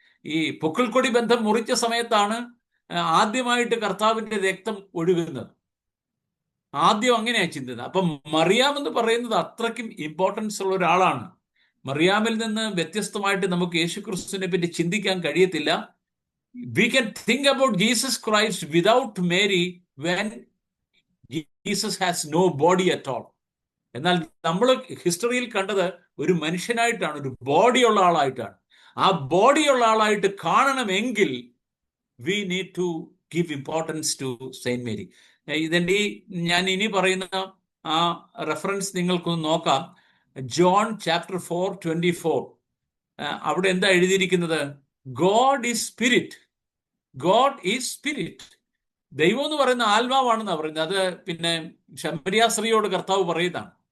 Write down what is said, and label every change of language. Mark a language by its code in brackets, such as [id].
[ml] ഈ പൊക്കിൾക്കൊടി ബന്ധം മുറിച്ച സമയത്താണ് ആദ്യമായിട്ട് കർത്താവിന്റെ രക്തം ഒഴുകുന്നത്. ആദ്യം അങ്ങനെയാണ് ചിന്തിക്കുന്നത്. അപ്പം മറിയാം എന്ന് പറയുന്നത് അത്രയ്ക്കും ഇമ്പോർട്ടൻസ് ഉള്ള ഒരാളാണ്. മറിയാമിൽ നിന്ന് വ്യത്യസ്തമായിട്ട് നമുക്ക് യേശുക്രിസ്തുവിനെ പറ്റി ചിന്തിക്കാൻ കഴിയത്തില്ല. [en] We can think about Jesus Christ without Mary when Jesus has no body at all. [ml] എന്നാൽ നമ്മൾ ഹിസ്റ്ററിയിൽ കണ്ടത് ഒരു മനുഷ്യനായിട്ടാണ്, ഒരു ബോഡിയുള്ള ആളായിട്ടാണ്. ആ ബോഡിയുള്ള ആളായിട്ട് കാണണമെങ്കിൽ [en] we need to give importance to Saint Mary. [ml] ഇതിന്റെ ഞാൻ ഇനി പറയുന്ന ആ റെഫറൻസ് നിങ്ങൾക്കൊന്ന് നോക്കാം. John chapter 4:24. അവിടെ എന്താ എഴുതിയിരിക്കുന്നത്? [en] God is spirit. God is spirit. [ml] ദൈവം എന്ന് പറയുന്ന ആത്മാവാണെന്നാണ് പറയുന്നത്. അത് പിന്നെ ശമരിയാസ്ത്രീയോട് കർത്താവ് പറയുന്നതാണ്.